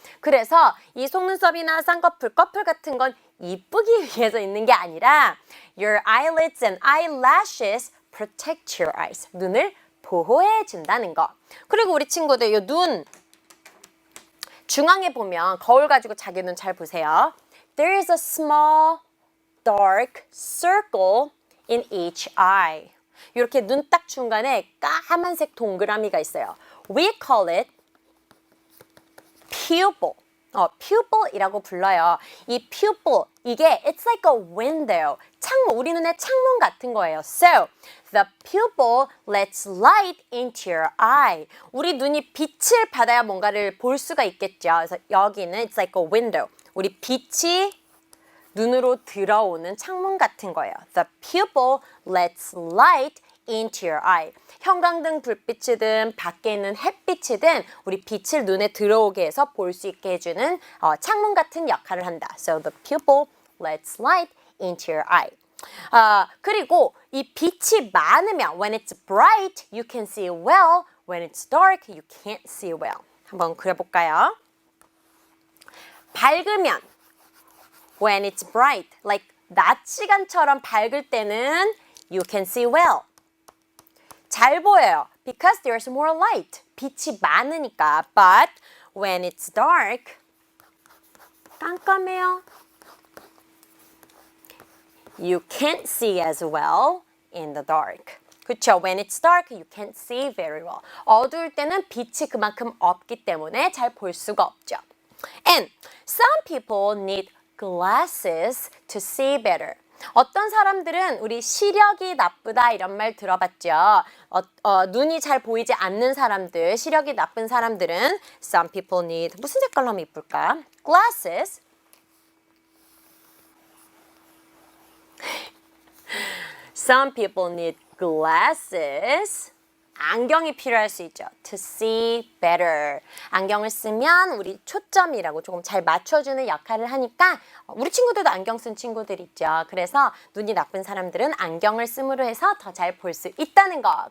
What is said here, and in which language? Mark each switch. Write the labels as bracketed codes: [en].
[ko] 그래서 이 속눈썹이나 쌍꺼풀, 꺼풀 같은 건 이쁘기 위해서 있는 게 아니라 [en] Your eyelids and eyelashes protect your eyes. [ko] 눈을 보호해 준다는 거. 그리고 우리 친구들 이 눈 중앙에 보면 거울 가지고 자기 눈 잘 보세요. [en] There is a small dark circle in each eye. [ko] 이렇게 눈 딱 중간에 까만색 동그라미가 있어요. [en] We call it pupil. [ko] pupil이라고 불러요. [en] 이 pupil, [ko] 이게 [en] it's like a window. [ko] 창문, 우리 눈의 창문 같은 거예요. [en] So, the pupil lets light into your eye. [ko] 우리 눈이 빛을 받아야 뭔가를 볼 수가 있겠죠. 그래서 여기는 [en] it's like a window. [ko] 우리 빛이 눈으로 들어오는 창문 같은 거예요. [en] The pupil lets light into your eye. [ko] 형광등 불빛이든 밖에 있는 햇빛이든 우리 빛을 눈에 들어오게 해서 볼 수 있게 해주는 창문 같은 역할을 한다. [en] So the pupil lets light into your eye. [ko] 그리고 이 빛이 많으면 [en] when it's bright, you can see well. When it's dark, you can't see well. [ko] 한번 그려볼까요? 밝으면 [en] when it's bright, like [ko] 낮 시간처럼 밝을 때는 [en] you can see well. [ko] 잘 보여요. [en] Because there's more light. [ko] 빛이 많으니까. [en] But when it's dark, [ko] 깜깜해요. [en] You can't see as well in the dark. [ko] 그쵸? [en] When it's dark, you can't see very well. [ko] 어두울 때는 빛이 그만큼 없기 때문에 잘 볼 수가 없죠. [en] And some people need glasses to see better. [ko] 어떤 사람들은 우리 시력이 나쁘다 이런 말 들어봤죠. 눈이 잘 보이지 않는 사람들, 시력이 나쁜 사람들은 [en] some people need, [ko] 무슨 색깔로 하면 이쁠까? [en] Glasses. Some people need glasses. [ko] 안경이 필요할 수 있죠. [en] To see better. [ko] 안경을 쓰면 우리 초점이라고 조금 잘 맞춰주는 역할을 하니까 우리 친구들도 안경 쓴 친구들 있죠. 그래서 눈이 나쁜 사람들은 안경을 씀으로 해서 더 잘 볼 수 있다는 거.